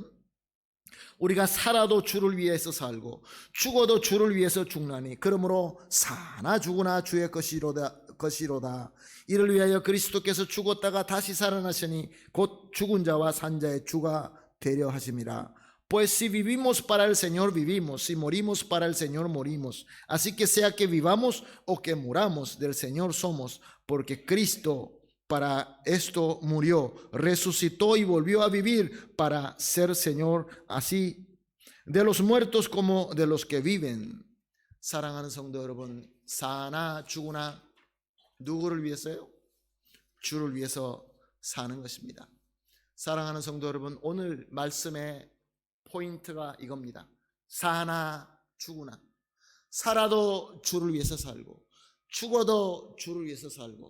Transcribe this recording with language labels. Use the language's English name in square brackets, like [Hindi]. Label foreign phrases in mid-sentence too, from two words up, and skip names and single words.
[Korean] 우리가 살아도 주를 위해서 살고 죽어도 주를 위해서 죽나니 그러므로 사나 죽으나 주의 것이로다. 이를 위하여 그리스도께서 죽었다가 다시 살아나시니 곧 죽은 자와 산 자의 주가 되려 하심이라. [Spanish] Pues si vivimos para el Señor vivimos, si morimos para el Señor morimos. Así que sea que vivamos o que muramos, del Señor somos, porque Cristo para esto murió, resucitó y volvió a vivir para ser Señor, así de los muertos como de los que viven. [Korean] 사랑하는 성도 여러분, 사나 죽으나 누구를 위해서요? 주를 위해서 사는 것입니다. 사랑하는 성도 여러분, 오늘 말씀의 포인트가 이겁니다. 사나 죽으나. 살아도 주를 위해서 살고 죽어도 주를 위해서 살고.